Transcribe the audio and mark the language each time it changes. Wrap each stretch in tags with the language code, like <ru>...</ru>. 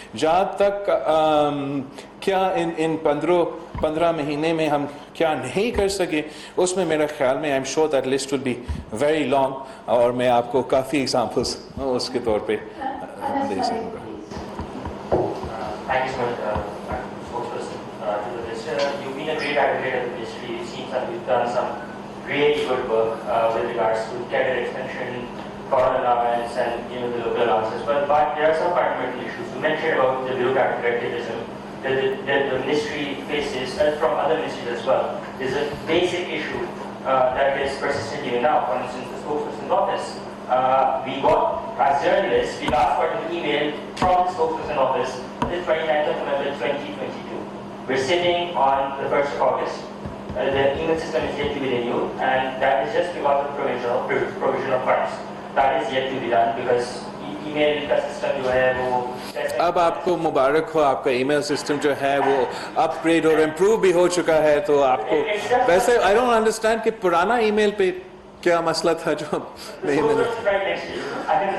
<ur>جہاں تک کیا ان 15 مہینے میں ہم کیا نہیں کر سکے اس میں میرا خیال میں</ur> <en>I'm sure that list will be very long,</en> <ur>اور میں آپ کو کافی ایگزامپلس اس کے طور پہ دے سکوں گا.</ur> <en>Thank you so much, spokesperson, to the minister. You've been a great advocate of the ministry. It seems that you've done some really good work with regards to cadet extension, foreign allowance, and the local allowances. But there are some fundamental issues. You mentioned about the bureaucratic activism that the ministry faces, and from other ministries as well. There's a basic issue that is persistent even now. For instance, the spokesperson's office. We got, as journalists, we asked for an email from the spokesperson office on the 29th of November 2022. We're sitting on the 1st of August. The email system is yet to be renewed, and that is just because of provision of funds. That is yet to be done because email</en> <ur>کا system جو ہے وہ اب آپ کو مبارک ہو, آپ کا ای میل system جو ہے وہ اپ گریڈ اور امپروو بھی ہو چکا ہے. تو آپ کو ویسے</ur> <en>I don't understand</en> <ur>کہ پرانا ای میل پہ کیا مسئلہ تھا جو نہیں ملا.</ur>